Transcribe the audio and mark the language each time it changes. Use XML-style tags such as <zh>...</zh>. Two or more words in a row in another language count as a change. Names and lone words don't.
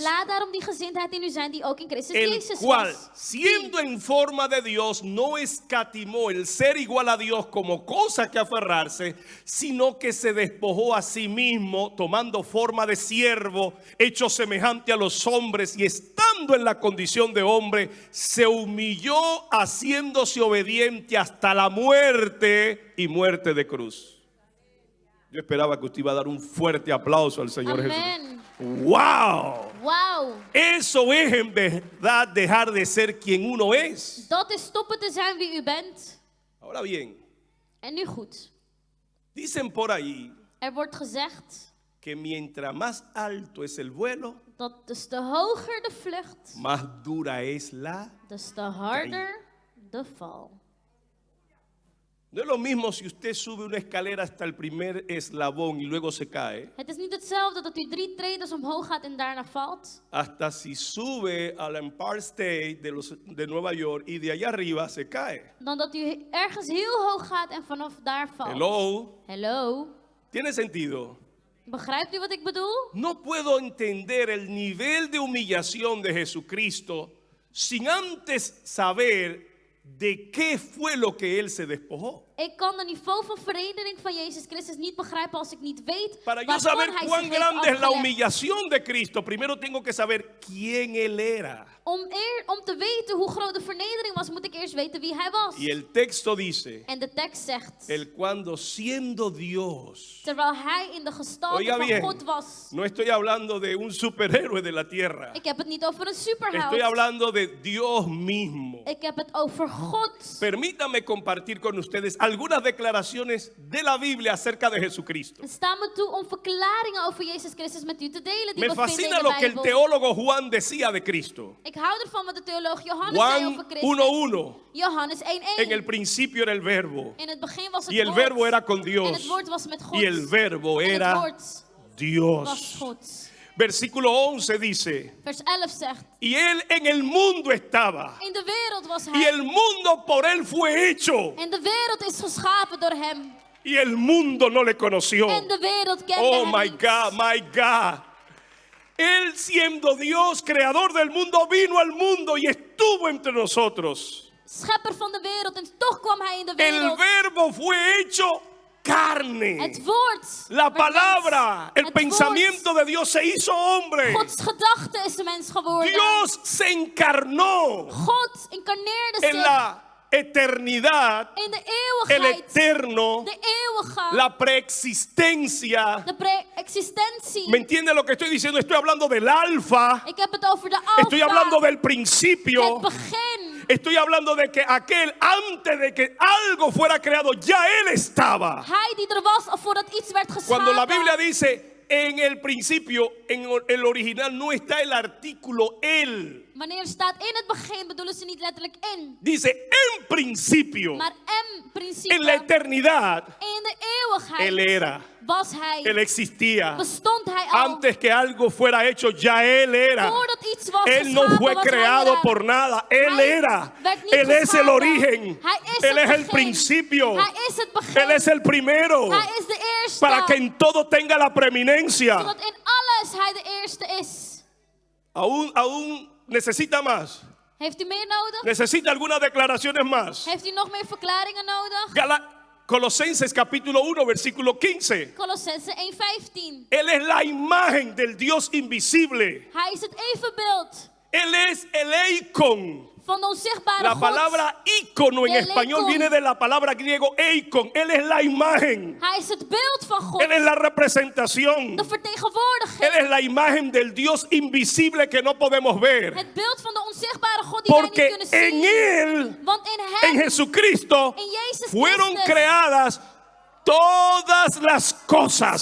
<nl>Laat daarom die gezindheid in u zijn die ook in Christus</nl> <es>el</es> <nl>Jezus</nl> <es>cual,</es> <nl>was.</nl> <es>siendo en forma de Dios, no escatimó el ser igual a Dios como cosa que aferrarse, sino que se despojó a sí mismo, tomando forma de siervo, hecho semejante a los hombres, y estando en la condición de hombre, se humilló haciéndose obediente hasta la muerte y muerte de cruz. Yo esperaba que usted iba a dar un fuerte aplauso al Señor Jesús. Amen. ¡Wow!</es> <nl>Wauw.</nl> <es>Eso es en verdad dejar de ser quien uno es.</es> <nl>Dat is stoppen te zijn wie u bent.</nl> <es>Ahora bien,</es> <nl>En nu goed.</nl> <es>dicen por ahí</es> <nl>Wordt gezegd</nl> <es>que mientras más alto es el vuelo,</es> <nl>dat des te hoger de vlucht,</nl> <es>más dura es la...</es> <nl>des te harder de val.</nl> <es>No es lo mismo si usted sube una escalera hasta el primer eslabón y luego se cae,</es> <nl>Het is niet hetzelfde dat u 3 treden omhoog gaat en daarna valt.</nl> <es>hasta si sube al Empire State de Nueva York y de allá arriba se cae.</es> <nl>Dan dat u ergens heel hoog gaat en vanaf daar valt.</nl> <es>Hello,</es> <nl>Hello.</nl> <es>¿tiene sentido?</es> <nl>Begrijpt u wat ik bedoel?</nl> <es>No puedo entender el nivel de humillación de Jesucristo sin antes saber de qué fue lo que él se despojó.</es> <nl>Ik kan de niveau van vernedering van Jezus Christus niet begrijpen als ik niet weet</nl> <es>Para yo</es> <nl>waarvoor</nl> <es>saber</es> <nl>hij</nl> <es>cuán</es> <nl>zich heeft</nl> <es>grande es la</es> <nl>afgelegd.</nl> <es>humillación de Cristo, primero tengo que saber quién él era.</es> <nl>Om te weten hoe groot de vernedering was, moet ik eerst weten wie hij was.</nl> <es>Y el texto dice,</es> <nl>En de tekst zegt,</nl> <es>el cuando siendo Dios.</es> <nl>terwijl hij in de gestalte</nl> <es>Oiga</es> <nl>van</nl> <es>bien,</es> <nl>God was.</nl> <es>no estoy hablando de un superhéroe de la tierra.</es> <nl>Ik heb het niet over een superheld.</nl> <es>Estoy hablando de Dios mismo.</es> <nl>Ik heb het over God.</nl> <es>Permítame compartir con ustedes algunas declaraciones de la Biblia acerca de Jesucristo.</es> <nl>Het staat me toe om verklaringen over Jezus Christus met u te delen die</nl> <es>Me</es> <nl>we vinden</nl> <es>fascina</es> <nl>in de</nl> <es>lo que el</es> <nl>Bijbel.</nl> <es>teólogo Juan decía de Cristo.</es> <nl>Ik hou ervan wat de theoloog Johannes zei</nl> <es>Juan</es> <nl>over Christus.</nl> <es>1:1.</es> <nl>Johannes 1:1.</nl> <es>En el principio era el verbo.</es> <nl>In het begin was het</nl> <es>Y el</es> <nl>woord.</nl> <es>verbo era con</es> <nl>En</nl> <es>Dios.</es> <nl>het woord was met God.</nl> <es>Y el verbo</es> <nl>En het</nl> <es>era</es> <nl>woord was</nl> <es>Dios.</es> <nl>God.</nl> <es>Versículo 11 dice,</es> <nl>Vers 11 zegt,</nl> <es>y él en el mundo estaba.</es> <nl>in de wereld was</nl> <es>Y</es> <nl>hij.</nl> <es>el mundo por él fue hecho.</es> <nl>En de wereld is geschapen door hem.</nl> <es>Y el mundo no le conoció.</es> <nl>En de wereld kende</nl> <en>Oh</en> <nl>hem</nl> <en>my</en> <nl>niet.</nl> <en>God, my God.</en> <es>Él siendo Dios, creador del mundo, vino al mundo y estuvo entre nosotros.</es> <nl>Schepper van de wereld en toch kwam hij in de</nl> <es>El</es> <nl>wereld.</nl> <es>verbo fue hecho carne.</es> <nl>Het woord.</nl> <es>La</es> <nl>werd</nl> <es>palabra,</es> <nl>mens.</nl> <es>el</es> <nl>Het</nl> <es>pensamiento de Dios se hizo hombre.</es> <nl>woord.</nl> <es>Gods gedachte is de mens geworden.</es> <nl>Dios se encarnó</nl> <es>God incarneerde</es> <nl>en</nl> <es>zich</es> <nl>la eternidad,</nl> <es>in de</es> <nl>el</nl> <es>eeuwigheid.</es> <nl>eterno,</nl> <es>De eeuwige.</es> <nl>la preexistencia. De pre-existentie.</nl> <es>¿Me entiende lo que estoy diciendo? Estoy hablando del alfa,</es> <nl>Ik heb het over de alfa.</nl> <es>estoy hablando del</es> <nl>Het</nl> <es>principio,</es> <nl>begin.</nl> <es>estoy hablando de que aquel antes de que algo fuera creado, ya él estaba.</es> <nl>Hij die er was al voordat iets werd geschapen.</nl> <es>Cuando la Biblia dice en el principio, en el original no está el artículo él.</es> <nl>Wanneer staat in het begin, bedoelen ze niet letterlijk in.</nl> <es>Dice en principio,</es> <nl>Maar principe.</nl> <es>en la eternidad,</es> <nl>In de eeuwigheid</nl> <es>él era,</es> <nl>was hij.</nl> <es>él existía.</es> <nl>Bestond hij al.</nl> <es>Antes que algo fuera hecho, ya él era.</es> <nl>Voordat iets was</nl> <es>Él no</es> <nl>geschapen,</nl> <es>fue</es> <nl>was hij</nl> <es>creado</es> <nl>er.</nl> <es>por nada, él</es> <nl>Hij</nl> <es>era.</es> <nl>werd niet</nl> <es>Él es el</es> <nl>geschapen.</nl> <es>origen,</es> <nl>Hij is</nl> <es>él</es> <nl>het</nl> <es>es el</es> <nl>begin.</nl> <es>principio,</es> <nl>Hij is het begin.</nl> <es>él es el primero,</es> <nl>Hij is de eerste.</nl> <es>para que en todo tenga la preeminencia.</es> <nl>Zodat in alles hij de eerste is.</nl> <es>Aún necesita más,</es> <nl>Heeft u meer nodig?</nl> <es>necesita algunas declaraciones más.</es> <nl>Heeft u nog meer verklaringen nodig?</nl> <es>Colosenses capítulo 1, versículo 15.</es> <nl>Colossense 1:15.</nl> <es>Él es la imagen del Dios invisible.</es> <nl>Hij is het evenbeeld</nl> <es>Él es el eikon.</es> <nl>van de onzichtbare</nl> <es>La</es> <nl>God.</nl> <es>palabra ícono en</es> <nl>El</nl> <es>español</es> <nl>eikon.</nl> <es>viene de la palabra griego eikon. Él es la imagen.</es> <nl>Hij is het beeld van God.</nl> <es>Él es la representación.</es> <nl>De vertegenwoordiging.</nl> <es>Él es la imagen del Dios invisible que no podemos ver.</es> <nl>Het beeld van de onzichtbare God die wij niet</nl> <es>Porque</es> <nl>kunnen</nl> <es>en</es> <nl>zien.</nl> <es>Él,</es> <nl>Want in hem,</nl> <es>en Jesucristo,</es> <nl>in Jezus</nl> <es>fueron</es> <nl>Christus,</nl> <es>creadas todas las cosas.</es>